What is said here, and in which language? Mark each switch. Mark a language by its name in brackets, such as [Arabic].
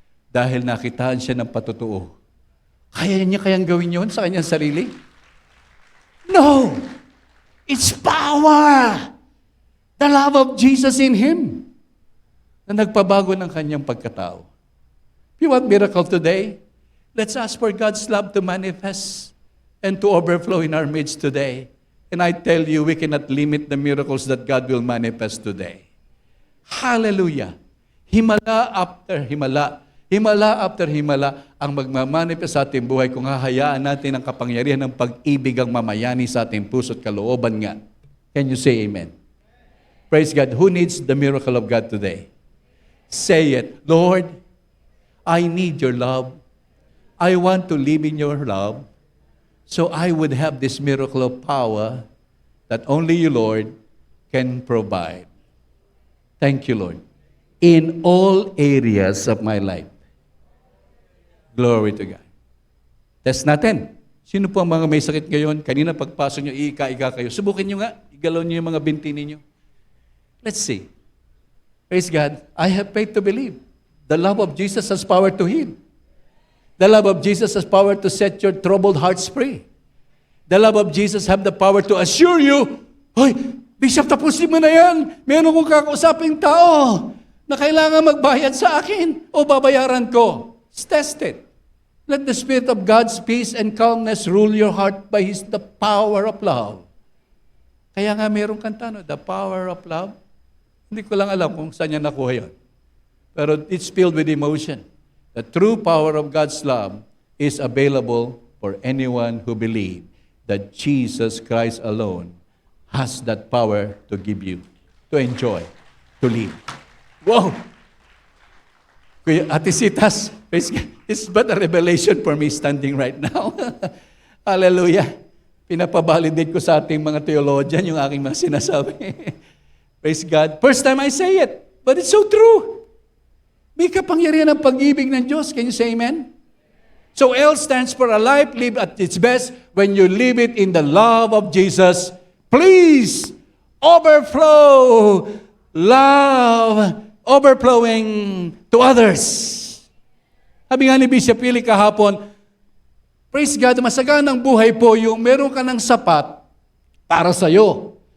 [Filipino] Dahil nakitaan siya ng patutuo. Kaya niya kayang gawin yon sa kanyang sarili? No! [English] It's power! The love of Jesus in him [Filipino] na nagpabago ng kanyang pagkatao. [English] If you want miracle today, let's ask for God's love to manifest and to overflow in our midst today. And I tell you, we cannot limit the miracles that God will manifest today. Hallelujah! [Filipino] Himala after himala, himala after himala ang magmamanifest sa ating buhay kung hahayaan natin ang kapangyarihan ng pag-ibig ang mamayani sa ating puso at kalooban nga. [English] Can you say amen? Praise God. Who needs the miracle of God today? Say it. Lord, I need your love. I want to live in your love so I would have this miracle of power that only you, Lord, can provide. Thank you, Lord. In all areas of my life. Glory to God. Test natin. [Filipino] Sino po ang mga may sakit ngayon? Kanina pagpasok nyo, iika-ika kayo. Subukin nyo nga. Igalaw nyo yung mga binti ninyo. [English] Let's see. Praise God. I have faith to believe. The love of Jesus has power to heal. The love of Jesus has power to set your troubled hearts free. The love of Jesus have the power to assure you, [Filipino] Hoy, Bishop, tapusin mo na yan. Meron kong kakausaping tao na kailangan magbayad sa akin o babayaran ko. [English] Test it. Let the Spirit of God's peace and calmness rule your heart by the power of love. [Filipino] Kaya nga merong kanta, [English] the power of love. [Filipino] Hindi ko lang alam kung saan niya nakuha yun. [English] Pero it's filled with emotion. The true power of God's love is available for anyone who believes that Jesus Christ alone has that power to give you, to enjoy, to live. Wow! Kuya Ate Sitas, it's but a revelation for me standing right now. Hallelujah. [Filipino] Pinapabalidate ko sa ating mga theologian yung aking mga sinasabi. [English] Praise God. First time I say it, but it's so true. [Filipino] May kapangyarihan ng pag-ibig ng Diyos. [English] Can you say amen? So L stands for a life lived at its best when you live it in the love of Jesus please overflow love, overflowing to others. [Filipino] Sabi nga ni Bishop Willie kahapon, [English] praise God, [Filipino] masaganang buhay po yung meron ka ng sapat para sa'yo.